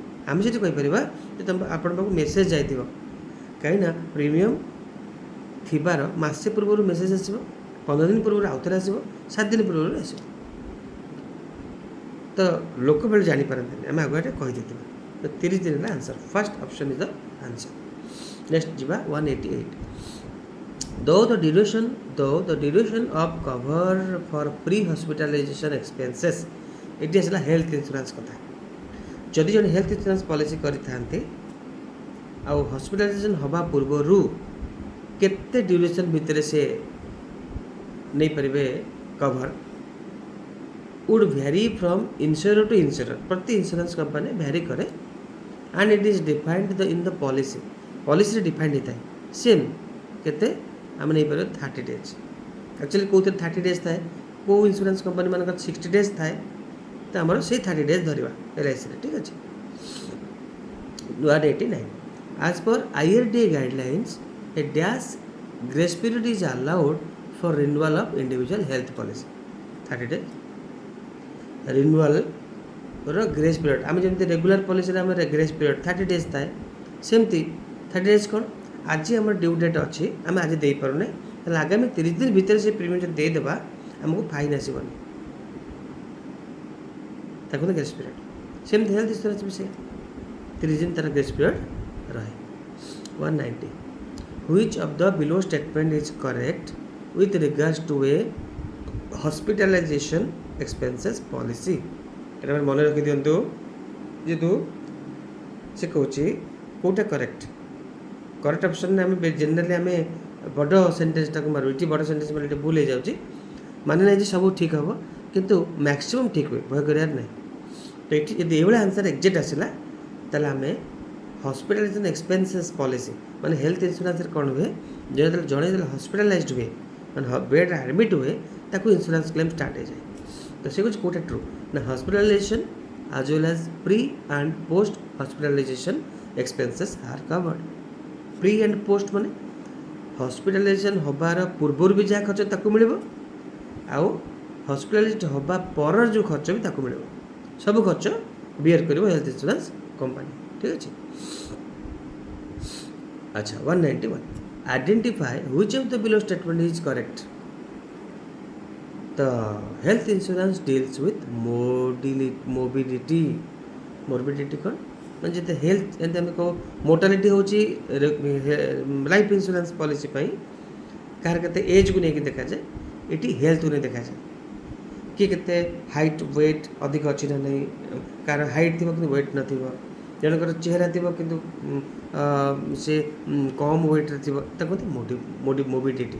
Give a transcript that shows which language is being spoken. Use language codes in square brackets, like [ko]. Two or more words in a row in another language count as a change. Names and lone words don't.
[or] ଆମେ ସେଠି କହିପାରିବା ଯେ ଆପଣଙ୍କ ପାଖକୁ ମେସେଜ୍ ଯାଇଥିବ, କାହିଁକିନା ପ୍ରିମିୟମ୍ ଥିବାର ମାସେ ପୂର୍ବରୁ ମେସେଜ୍ ଆସିବ, 15 ଦିନ ପୂର୍ବରୁ ଆଉଥରେ ଆସିବ, 7 ଦିନ ପୂର୍ବରୁ ଆସିବ। ତ ଲୋକ ବେଳେ ଜାଣିପାରନ୍ତିନି, ଆମେ ଆଗୁଆ କହିଦେଇଥିବା। ତ 30 ଦିନ ହେଲା [en] answer, first option is the answer. [or] ନେକ୍ସଟ ଯିବା 188. [en] Though the duration of cover for pre-hospitalization expenses, [or] ଏଠି ଆସିଲା [en] health insurance [or] କଥା। ଯଦି ଜଣେ [en] health insurance policy [or] କରିଥାନ୍ତି ଆଉ ହସ୍ପିଟାଲାଇଜେସନ୍ ହେବା ପୂର୍ବରୁ କେତେ ଡ୍ୟୁରେସନ୍ ଭିତରେ ସେ ନେଇପାରିବେ କଭର, [en] would vary from insurer to insurer, [or] ପ୍ରତି [en] insurance company vary [or] କରେ, [en] and it is defined in the policy, [or] ପଲିସିରେ ଡିଫାଇଣ୍ଡ ହେଇଥାଏ ସେମ୍ କେତେ ଆମେ ନେଇପାରିବା 30 ଡେଜ୍। ଆକ୍ଚୁଆଲି କେଉଁଥିରେ 30 ଡେଜ୍ ଥାଏ, କେଉଁ [en] insurance company [or] ମାନଙ୍କର 60 ଡେଜ୍ ଥାଏ, ତ ଆମର ସେଇ 30 ଡେଜ୍ ଧରିବା LICରେ, ଠିକ୍ ଅଛି। 189. [en] As per IRDA guidelines, a dash grace period is allowed for renewal of individual health policy. 30 days renewal grace period, [or] ଆମେ ଯେମିତି [en] regular policy [or] ଆମେ [en] grace period 30 days [or] ଥାଏ, ସେମିତି 30 ଡେଜ୍ କ'ଣ, ଆଜି ଆମର [en] due date [or] ଅଛି, ଆମେ ଆଜି ଦେଇପାରୁନେ, ତାହେଲେ ଆଗାମୀ 30 ଦିନ ଭିତରେ ସେ ପ୍ରିମିୟମ୍ ଯଦି ଦେଇଦେବା ଆମକୁ ଫାଇନ୍ ଆସିବନି, ତାକୁ ତ [en] grace period. [or] ସେମିତି [en] health insurance [or] ବି ସେ 30 ଦିନ ତାର [en] grace period [or] ରହେ। 190. [en] Which of the below statement is correct with regards to a hospitalization expenses policy? [or] এটা ଆମେ ମନେ ରଖିଦିଅନ୍ତୁ, ଯେହେତୁ ସେ କହୁଛି କେଉଁଟା [en] correct option [or] ଆମେ ଜେନେରାଲି ଆମେ ବଡ଼ ସେଣ୍ଟେନ୍ସଟାକୁ ମାରୁ, ଏଠି ବଡ଼ ସେଣ୍ଟେନ୍ସ ମାନେ ଏଠି ଭୁଲ ହେଇଯାଉଛି, ମାନେ ନାହିଁ ଯେ ସବୁ ଠିକ୍ ହେବ, କିନ୍ତୁ ମ୍ୟାକ୍ସିମମ୍ ଠିକ୍ ହୁଏ, ଭୟ କରିବାର ନାହିଁ। ତ ଏଠି ଯଦି ଏଇଭଳିଆ [en] answer exact [or] ଆସିଲା, ତାହେଲେ ଆମେ [en] hospitalization expenses policy [or] ମାନେ [en] health insurance [or] କ'ଣ ହୁଏ, ଯେତେବେଳେ ଜଣେ ଯେତେବେଳେ ହସ୍ପିଟାଲାଇଜ୍ ହୁଏ, ମାନେ ବେଡ଼୍ରେ ଆଡ଼ମିଟ୍ ହୁଏ, ତାକୁ [en] insurance claim start [or] ହେଇଯାଏ। ତ ସେ କହୁଛି କେଉଁଟା ଟ୍ରୁ ନା [en] hospitalization as well as pre and post hospitalization expenses are covered. pre and post [or] ମାନେ ହସ୍ପିଟାଲାଇଜେସନ୍ ହେବାର ପୂର୍ବରୁ ବି ଯାହା ଖର୍ଚ୍ଚ ତାକୁ ମିଳିବ, ଆଉ ହସ୍ପିଟାଲାଇଜ୍ ହେବା ପରର ଯେଉଁ ଖର୍ଚ୍ଚ ବି ତାକୁ ମିଳିବ, ସବୁ ଖର୍ଚ୍ଚ ବିୟର କରିବ [en] health insurance company, [or] ଠିକ୍ ଅଛି। ଆଚ୍ଛା 191. [en] Identify which of the below statement is correct. The health insurance deals with morbidity [or] କ'ଣ ମାନେ ଯେତେ ହେଲ୍ଥ, ଯେମିତି ଆମେ କହୁ ମୋର୍ଟାଲିଟି ହେଉଛି [en] life insurance policy [or] ପାଇଁ କାହାର କେତେ ଏଜ୍କୁ ନେଇକି ଦେଖାଯାଏ, ଏଠି ହେଲ୍ଥକୁ ନେଇ ଦେଖାଯାଏ, କିଏ କେତେ [en] height weight [or] ଅଧିକ ଅଛି ନା ନାହିଁ, କାହାର ହାଇଟ୍ ଥିବ କିନ୍ତୁ ୱେଟ୍ ନଥିବ, ଜଣଙ୍କର ଚେହେରା ଥିବ କିନ୍ତୁ ସେ କମ୍ ୱେଟ୍ରେ ଥିବ, ତାକୁ କୁହନ୍ତି ମୋବିଡ଼ିଟି।